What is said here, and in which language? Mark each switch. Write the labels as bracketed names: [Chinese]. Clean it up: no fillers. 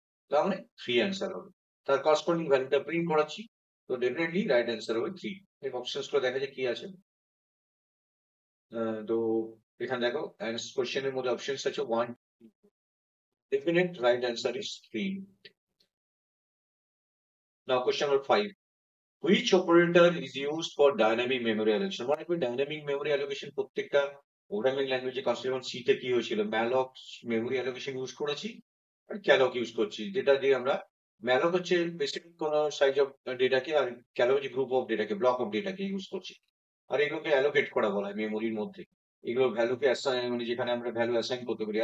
[Bangla] তার মানে 3 অ্যান্সার হবে। তার করসপন্ডিং ভ্যালুটা প্রিন্ট করাচ্ছি, তো ডেফিনেটলি রাইট অ্যান্সার হবে 3। এই অপশনস গুলো দেখা যায় কি আছে। তো এখানে দেখো কোশ্চেনের মধ্যে অপশনস আছে 1, [English] Definite right answer is 3। Now question number 5, which operator is used for dynamic memory allocation? [Bangla] মনে রাখবে ডাইনামিক মেমোরি অ্যালোকেশন প্রত্যেকটা প্রোগ্রামিং ল্যাঙ্গুয়েজে কনস্ট্রাকশন সি তে কি হয়েছিল, ম্যালক মেমোরি অ্যালোকেশন ইউজ করেছি আর ক্যালক ইউজ করছি। যেটা দিয়ে আমরা ম্যালক হচ্ছে স্পেসিফিক কোন সাইজ অফ ডেটাকে, আর ক্যালক হচ্ছে group of ডেটাকে, block of ডেটাকে use করছি। আর এগুলোকে অ্যালোকেট করা বলা হয় মেমোরির মধ্যে। এগুলো ভ্যালুকে অ্যাসাইন, মানে যেখানে আমরা ভ্যালু অ্যাসাইন করতে পারি।